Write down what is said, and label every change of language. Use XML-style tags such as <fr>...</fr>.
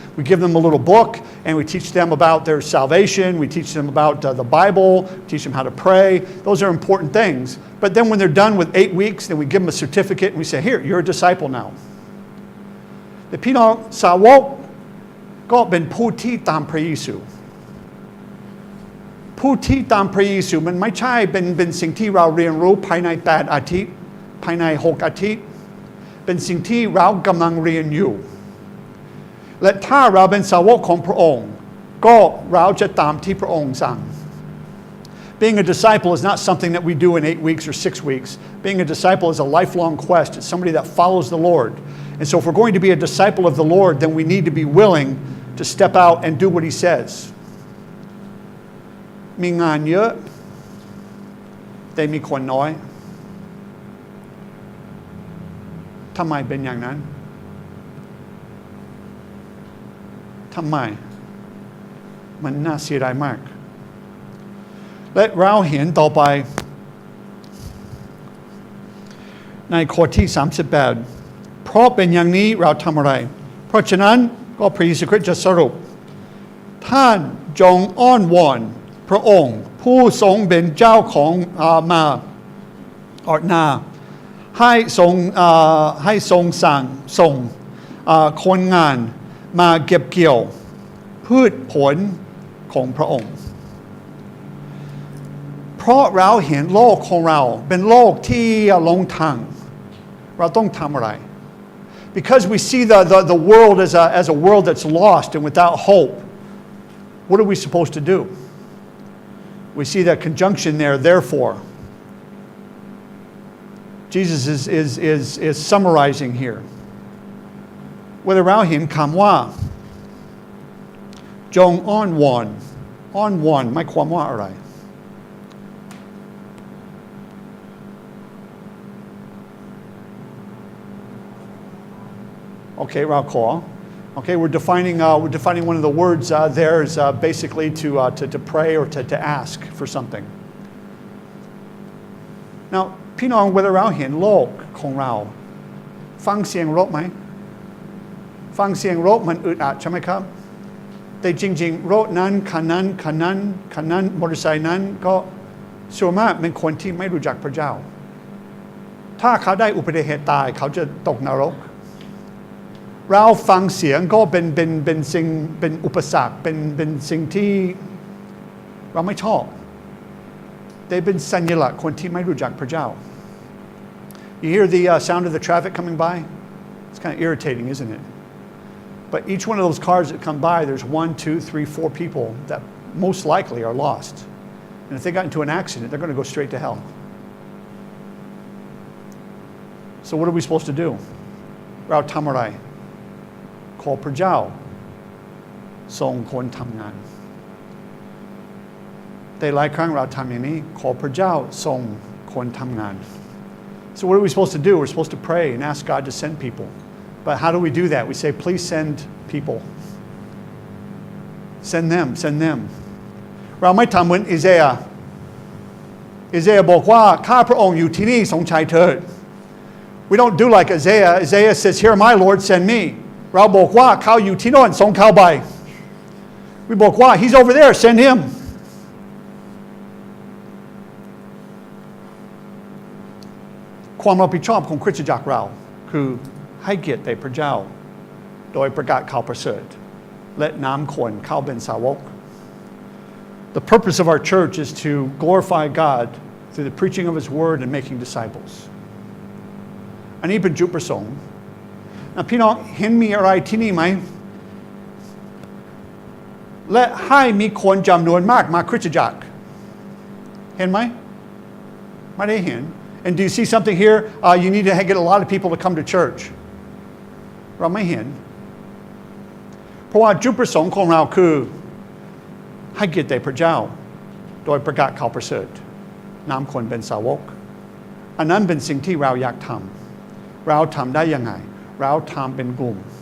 <en>We give them a little book and we teach them about their salvation. We teach them about the Bible, teach them how to pray. Those are important things. But then when they're done with 8 weeks, then we give them a certificate and we say, here, you're a disciple now.</en> <th>แต่พี่น้องสาวกก็เป็นผู้ที่ตามพระเยซูผู้ที่ตามพระเยซูมันไม่ใช่เป็นสิ่งที่เราเรียนรู้ภายใน8 อาทิตย์ภายใน6 อาทิตย์เป็นสิ่งที่เรากำลังเรียนอยู่และถ้าเราเป็นสาวกของพระองค์ก็เราจะตามที่พระองค์สั่ง</th> <en>Being a disciple is not something that we do in 8 weeks or 6 weeks. Being a disciple is a lifelong quest. It's somebody that follows the Lord. And so if we're going to be a disciple of the Lord, then we need to be willing to step out and do what He says.</en> <th>มีงานเยอะแต่มีคนน้อยทำไมเป็นอย่างนั้นทำไมมันน่าเสียดายมากและเราเห็นต่อไป ในข้อที่38เพราะเป็นอย่างนี้เราทำอะไรเพราะฉะนั้นก็พระเยซูคริสต์จะสรุปท่านจงอ้อนวอนพระองค์ผู้ทรงเป็นเจ้าของมานาให้ทรงส่งคนงานมาเก็บเกี่ยวพืชผลของพระองค์ เพราะเราเห็นโลกของเราเป็นโลกที่หลงทางเราต้องทำอะไร</th> <en>because we see the world as a world that's lost and without hope what are we supposed to do we see that conjunction there therefore Jesus is summarizing here</en> <th>ว่าเราเห็นคำว่าจงอ้อนวอนหมายความว่าอะไร</th> <en>Okay, okay, we're defining one of the words there is basically to pray or to ask for something.</en> <th>Now, พี่น้องเวลาเราเห็นโลกของเราฟังเสียงรถไหมฟังเสียงรถมันอึดอัดใช่ไหมครับแต่จริงๆรถนั้นคันนั้นมอเตอร์ไซค์นั้นก็ส่วนมากเป็นคนที่ไม่รู้จักพระเจ้าถ้าเขาได้อุบัติเหตุตายเขาจะตกนรก เราฟังเสียงก็เป็นสิ่งเป็นอุปสรรคเป็นสิ่งที่เราไม่ชอบแต่เป็นสัญลักษณ์คนที่ไม่รู้จักพระเจ้า</th> <en>You hear the sound of the traffic coming by? It's kind of irritating, isn't it? But each one of those cars that come by, there's 1, 2, 3, 4 people that most likely are lost. And if they got into an accident, they're going to go straight to hell. So what are we supposed to do?</en> <th>เราทำอะไรขอพระเจ้าส่งคนทำงานแต่หลายครั้งเราทำอย่างนี้ขอพระเจ้าส่งคนทำงาน</th> <en>So what are we supposed to do? We're supposed to pray and ask God to send people. But how do we do that? We say, please send people. Send them.</en> <th>เราไม่ทำเหมือนอิเซยาบอกว่าข้าพระองค์อยู่ที่นี่ทรงใช้เถิด</th> <en>We don't do like Isaiah. Isaiah says, here my Lord, send me.</en> <th>เราบอกว่าเขาอยู่ที่โน่นส่งเขาไป</th> <en>We</en> <th>บอกว่า</th> <en>he's over there, send him.</en> <th>ความรับผิดชอบของคริสตจักรเราคือให้เกียรติแด่พระเจ้าโดยประกาศข่าวประเสริฐและนำคนเข้าเป็นสาวก</th> <en>The purpose of our church is to glorify God through the preaching of His Word and making disciples.</en> <th>อันนี้เป็นจุดประสงค์พี่น้องเห็นมีอะไรที่นี่ไหมและให้มีคนจำนวนมากมาคริสตจักรเห็นไหมไม่ได้เห็น</th> <en>And do you see something here? You need to get a lot of people to come to church.</en> <th>เราไม่เห็นเพราะว่าจุดประสงค์ของเราคือให้เกียรติแด่พระเจ้าโดยประกาศข่าวประเสริฐนำคนเป็นสาวกอันนั้นเป็นสิ่งที่เราอยากทำเราทำได้ยังไงเราทำเป็นกลุ่ม</th>